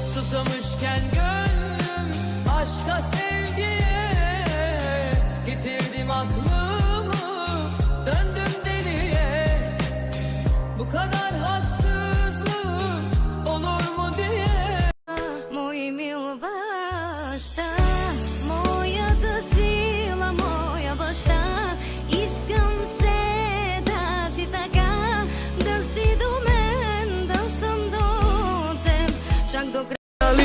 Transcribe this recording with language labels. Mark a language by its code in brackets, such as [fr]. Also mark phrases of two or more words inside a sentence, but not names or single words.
[tr] Susamışken gönlüm aşka sevgiye, yitirdim aklımı, döndüm deliye. Bu kadar haksızlık olur mu diye. [bg] Мой мил баща, моята сила, моя баща, искам се да си така, да си до мен, да съм до теб, чак до края.